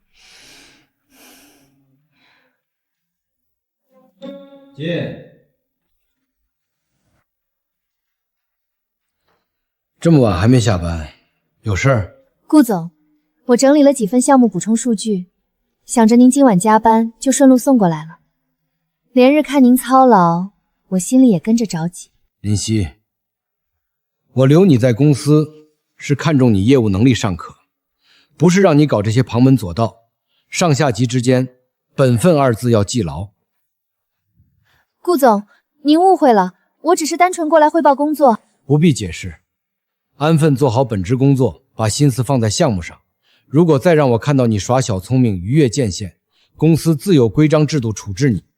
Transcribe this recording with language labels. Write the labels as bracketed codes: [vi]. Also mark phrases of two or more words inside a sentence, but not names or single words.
[zh] 進。這麼晚還沒下班，有事兒？顧總，我整理了幾份項目補充數據，想着您今晚加班，就順路送過來了。連日看您操勞，我心裡也跟着着急。林夕，我留你在公司是看重你業務能力尚可，不是讓你搞这些旁门左道。上下級之間，本分二字要記牢。顧總，您誤會了，我只是單純過來匯報工作。不必解釋，安分做好本職工作，把心思放在項目上。如果再讓我看到你耍小聰明、逾越界限，公司自有規章制度處置你。